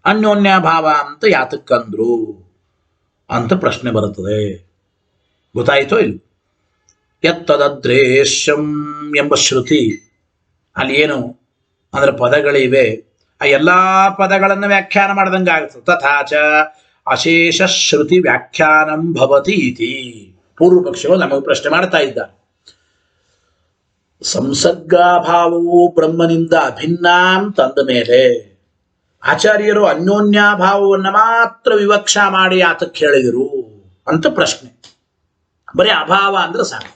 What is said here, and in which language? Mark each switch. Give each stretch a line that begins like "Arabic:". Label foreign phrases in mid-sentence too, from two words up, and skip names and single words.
Kannada: ಅನ್ಯೋನ್ಯಭಾವ ಅಂತ ಯಾತಕ್ಕಂದ್ರು ಅಂತ ಪ್ರಶ್ನೆ ಬರುತ್ತದೆ. ಗೊತ್ತಾಯಿತೋ ಇಲ್ಲ? ಯತ್ತದದ್ರೇಶ್ಯಂ ಎಂಬ ಶ್ರುತಿ ಅಲ್ಲಿ ಏನು ಅಂದ್ರೆ ಪದಗಳಿವೆ, ಆ ಎಲ್ಲಾ ಪದಗಳನ್ನು ವ್ಯಾಖ್ಯಾನ ಮಾಡ್ದಂಗೆ ಆಗುತ್ತದೆ.
Sanskrit: ತಥಾಚ ಅಶೇಷ ಶ್ರುತಿ ವ್ಯಾಖ್ಯಾನಂ ಭವತಿ ಇತಿ
Kannada: ಪೂರ್ವ ಪಕ್ಷಗಳು ನಮಗೆ ಪ್ರಶ್ನೆ ಮಾಡ್ತಾ ಇದ್ದಾರೆ. ಸಂಸರ್ಗಾಭಾವವು ಬ್ರಹ್ಮನಿಂದ ಅಭಿನ್ನ ಅಂತಂದ ಮೇಲೆ ಆಚಾರ್ಯರು ಅನ್ಯೋನ್ಯಾಭಾವವನ್ನು ಮಾತ್ರ ವಿವಕ್ಷಾ ಮಾಡಿ ಆತಕ್ಕೆ ಹೇಳಿದರು ಅಂತ ಪ್ರಶ್ನೆ. ಬರೀ ಅಭಾವ ಅಂದ್ರೆ ಸಾಕು.